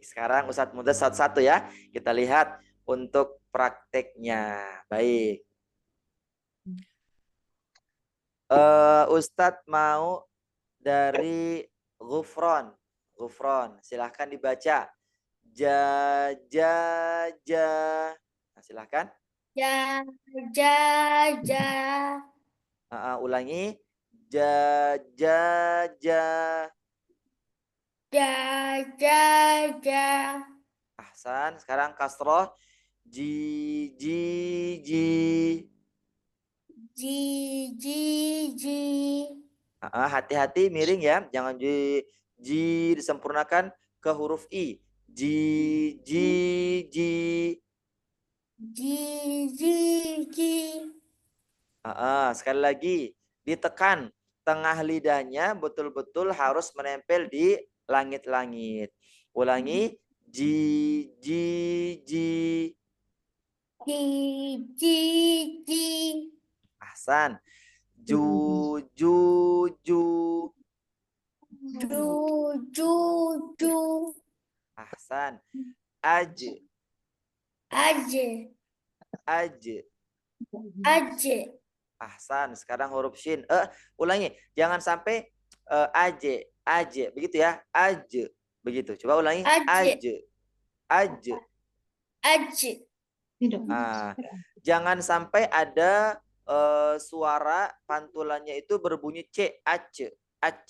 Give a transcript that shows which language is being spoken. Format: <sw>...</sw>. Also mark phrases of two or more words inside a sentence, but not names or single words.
<id>Sekarang Ustadz mudah satu-satu ya. Kita lihat untuk prakteknya. Baik. Ustadz mau dari Ghufron. Ghufron. Silahkan dibaca. Ja, ja, ja. Nah, silahkan. Ja, ja, ja. Ulangi. Ja, ja, ja. Ja, ja, ja. Ahsan. Sekarang kasroh. Ji, ji, ji. Ji, ji, ji. Hati-hati miring ya. Jangan ji disempurnakan ke huruf i. Ji, ji, ji. Ji, ji, ji. Sekali lagi ditekan tengah lidahnya betul-betul harus menempel di langit-langit. Ulangi. Ji, ji, ji. Ji, ji, ji. Ahsan. Ju, ju, ju. Ju, ju, ju. Ahsan. Aj, Aj, aj. aj. Ahsan. Sekarang huruf shin. Ulangi. Jangan sampai aj, aj. Begitu ya. Aj. Begitu. Coba ulangi. Aj. Aj. Aj. Jangan sampai ada suara pantulannya itu berbunyi c, ac, ac.</id>